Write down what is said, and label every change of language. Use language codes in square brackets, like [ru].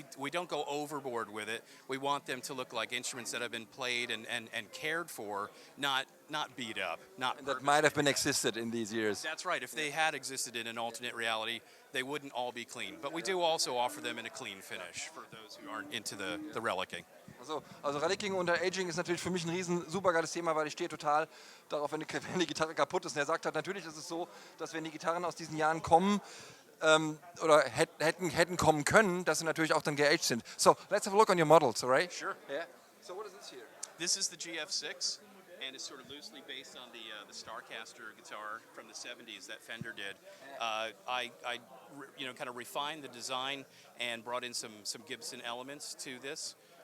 [en] We don't go overboard with it. We want them to look like instruments that have been played and cared for, not beat up. That might have been existed in these years. That's right. If they had existed in an alternate reality, they wouldn't all be clean. But we do also offer them in a clean finish for those who aren't into the relicking. [de] Also Relicking und Aging ist natürlich für mich ein riesen super geiles Thema, weil ich stehe total darauf, wenn die Gitarre kaputt ist. Und er sagt halt, natürlich ist es so, dass wenn die Gitarren aus diesen Jahren kommen oder hätten kommen können, dass sie natürlich auch dann geaged sind. [en] So, let's have a look on your models, all right? Sure. Yeah. So what is this here? This is the GF6, and it's sort of loosely based on the Starcaster guitar from the 70s that Fender did. I kind of refined the design and brought in some Gibson elements to this.